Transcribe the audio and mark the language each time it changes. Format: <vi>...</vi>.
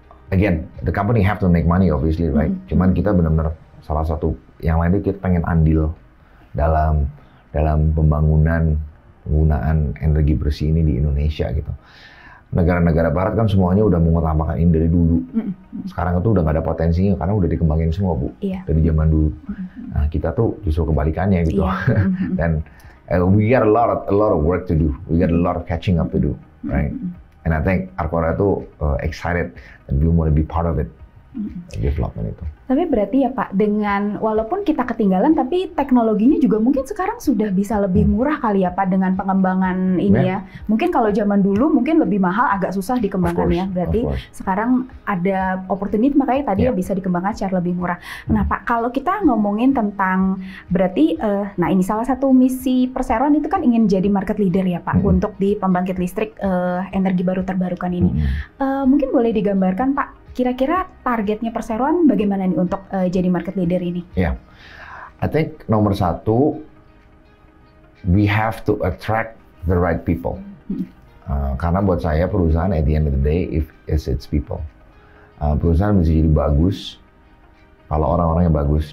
<en>Again, the company have to make money obviously, right?</en> <id>Cuman kita benar-benar salah satu yang lain itu kita pengen andil dalam penggunaan energi bersih ini di Indonesia gitu. Negara-negara Barat kan semuanya udah mengutamakan ini dari dulu. Sekarang itu udah nggak ada potensinya karena udah dikembangin semua Bu, dari zaman dulu. Nah kita tuh justru kebalikannya gitu. Dan</id> <en>we got a lot of work to do. We got a lot of catching up to do, right? And I think Arcora</en> <id>itu</id> <en>excited and we want to be part of it, development itu.</en> <id>Tapi berarti ya Pak, dengan walaupun kita ketinggalan, tapi teknologinya juga mungkin sekarang sudah bisa lebih murah kali ya Pak dengan pengembangan ini ya. Mungkin kalau zaman dulu mungkin lebih mahal, agak susah dikembangkan ya. Berarti sekarang ada opportunity, makanya tadi bisa dikembangkan secara lebih murah. Nah Pak, kalau kita ngomongin tentang berarti, nah ini salah satu misi Perseroan itu kan ingin jadi market leader ya Pak untuk di pembangkit listrik energi baru terbarukan ini. Mungkin boleh digambarkan Pak, kira-kira targetnya Perseroan bagaimana nih untuk jadi market leader ini?</id> <en>I think</en> <id>nomor 1,</id> <en>we have to attract the right people.</en> <id>Karena buat saya perusahaan</id> <en>at the end of the day, if it's people.</en> <id>Perusahaan bisa jadi bagus kalau orang-orangnya bagus.</id>